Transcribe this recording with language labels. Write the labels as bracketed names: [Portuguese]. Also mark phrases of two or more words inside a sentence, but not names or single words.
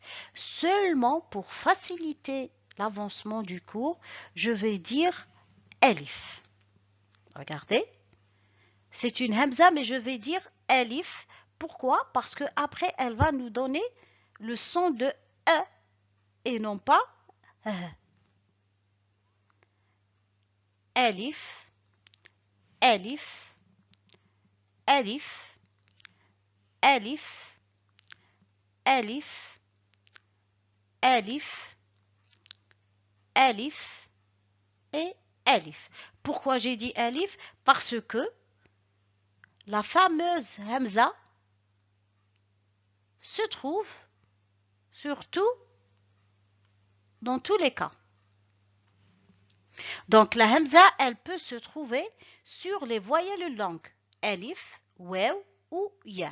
[French] Seulement pour faciliter l'avancement du cours, je vais dire elif. Regardez, c'est une hamza, mais je vais dire elif. Pourquoi? Parce que après, elle va nous donner le son de e et non pas elif, elif, elif, elif, elif, elif, elif et elif. Pourquoi j'ai dit elif? Parce que la fameuse hamza se trouve surtout dans tous les cas. Donc la hamza, elle peut se trouver sur les voyelles longues, elif, waw ou ya.